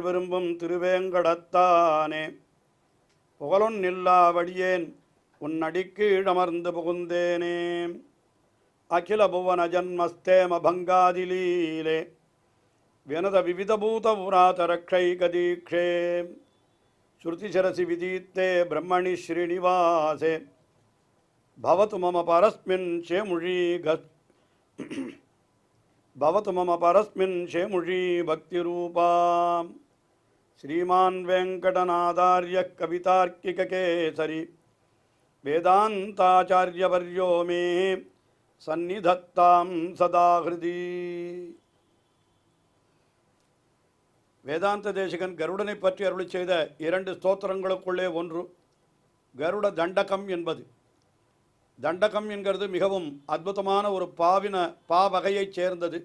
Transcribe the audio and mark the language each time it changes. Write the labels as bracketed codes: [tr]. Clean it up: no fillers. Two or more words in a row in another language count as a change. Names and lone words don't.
[ta] விரும்பும் திருவேங்கடத்தானே புகழொன்னில்லா வடியேன் உன்னடிக்கு இடமர்ந்து புகுந்தேனே [sa] अखिल भुवन जन्मस्थेम भङ्गादिलीले विनत विविधभूत व्रातरक्षैकदीक्षे श्रुतिशिरसि विदीप्ते ब्रह्मणि श्रीनिवासे भवतु मम परस्मिन् शेमुषी भवतु मम परस्मिन् शेमुषी भक्तिरूपा श्रीमान् वेङ्कटनाथार्यः कवितार्किककेसरी वेदान्ताचार्यवर्यो मे सन्निधत्तां सदा हृदि. [ta] வேதாந்த தேசிகன் கருடனை பற்றி அருளி செய்த இரண்டு ஸ்தோத்திரங்களுக்குள்ளே ஒன்று கருட தண்டகம் என்பது. தண்டகம் என்கிறது மிகவும் அற்புதமான ஒரு பாவகையைச் சேர்ந்தது.